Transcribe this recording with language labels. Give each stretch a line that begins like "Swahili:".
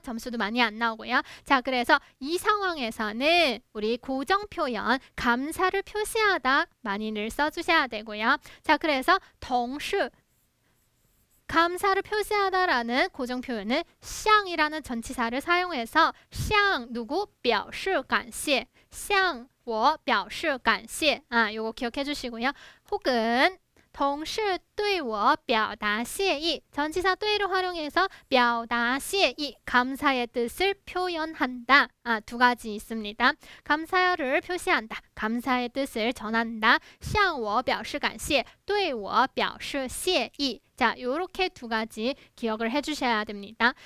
Korean: 점수도 많이 안 나오고요. 자, 그래서 이 상황에서는 우리 고정 표현 감사를 표시하다 많이들 써주셔야 되고요. 자, 그래서 同事 감사를 표시하다라는 고정 표현은 向이라는 전치사를 사용해서 向 누구?
Chinese: 表示感谢向我表示感谢
Korean: 요거 기억해 주시고요. 혹은
Chinese: 同事对我表达谢意
Korean: 전치사 对를 활용해서 表达谢意 감사의 뜻을 표현한다. 두 가지 있습니다. 감사를 표시한다. 감사의 뜻을 전한다.
Chinese: 向我表示感谢对我表示谢意
Korean: 자, 요렇게 두 가지 기억을 해주셔야 됩니다.